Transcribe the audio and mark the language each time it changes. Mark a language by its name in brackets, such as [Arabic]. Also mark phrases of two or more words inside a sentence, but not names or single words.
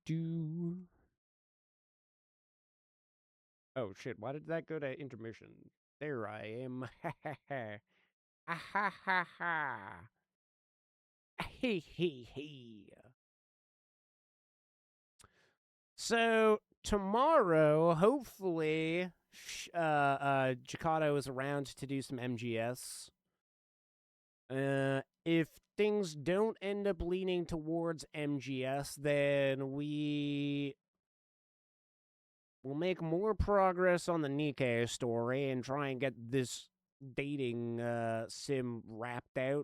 [English] Oh, shit, why did that go to intermission? There I am. Ha ha ha. Ah ha ha ha. Hee hee hee. So tomorrow, hopefully, Jakato is around to do some MGS. If things don't end up leaning towards MGS, then we will make more progress on the Nikkei story and try and get this dating sim wrapped out.